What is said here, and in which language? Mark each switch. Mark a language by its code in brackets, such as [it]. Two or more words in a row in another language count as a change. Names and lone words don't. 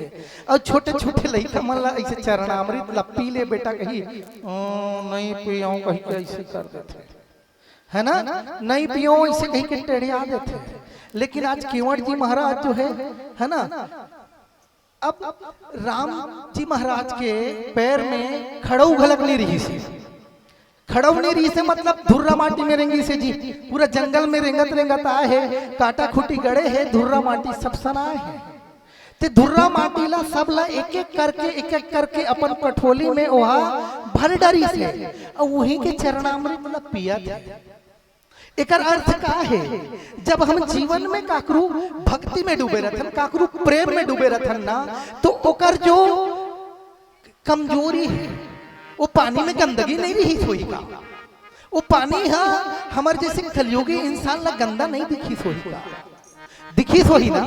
[hne] और छोटे छोटे लड़का मन ला ऐसे चरणामृत ला पी ले बेटा कही नहीं पियो कही के ऐसे कर देते है ना, नहीं पियो ऐसे कही के टेढ़िया देते। लेकिन आज केवट जी महाराज जो है ना अब राम जी महाराज के पैर में खड़ऊ घलक नहीं रही से, खड़ऊ नहीं रही से मतलब धुर्रा माटी में रेंगी से जी पूरा जंगल में रेंगत आए है काटा खुटी गड़े है धुर्रा माटी सब सनाए है। ते धुर्रा माटी ला सब ला एक एक करके अपन कठोली में वहा भर डरी से और वही के चरणामृत मतलब पिया था। एक अर्थ का है जब हम जीवन में काकरू भक्ति में डूबे रहते काकरू प्रेम में डूबे रहते ना तो ओकर जो कमजोरी है वो पानी में गंदगी नहीं रही सोई का, वो पानी हमारे जैसे कलयुगी इंसान ला गंदा नहीं दिखी सोई का, दिखी सोई ना।